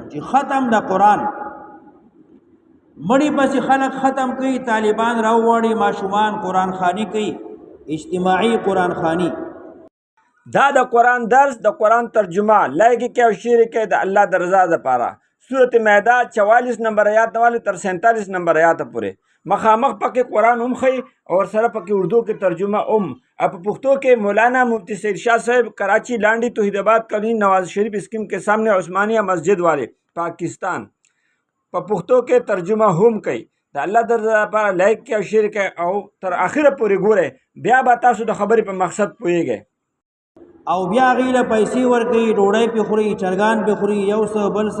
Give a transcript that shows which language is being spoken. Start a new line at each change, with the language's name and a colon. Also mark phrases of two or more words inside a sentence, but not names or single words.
Pashto: چې ختم د قرآن مړی پسې خلق ختم کوي، طالبان راوړي ماشومان قرآن خواني کوي، اجتماعي قرآن خواني. دا د قرآن درس د قرآن ترجمه لایک کې او شیر کې د الله د رضا لپاره. سورۃ مائده 44 نمبر آیات نواله تر 47 نمبر آیات پورې مخامخ پکې قرآن هم خي او سره پکې اردو کې ترجمه هم. په پښتو کې مولانا مفتی سید شاہ صاحب کراچی لانڈی توحید آباد کالونی نواز شریف اسکیم
Urdu: کے سامنے
Pashto: عثمانیہ مسجد والے پاکستان په پښتو کې ترجمه هم کوي. د الله د رضا لپاره لایک کې او شیر کې او تر اخره پورې ګوره، بیا به تاسو د خبرې په مقصد پوهیږئ. او بیا غیله پیسې ورکوي، ډوډۍ پې خوري، چرګان پې خوري، یو څه بل څه.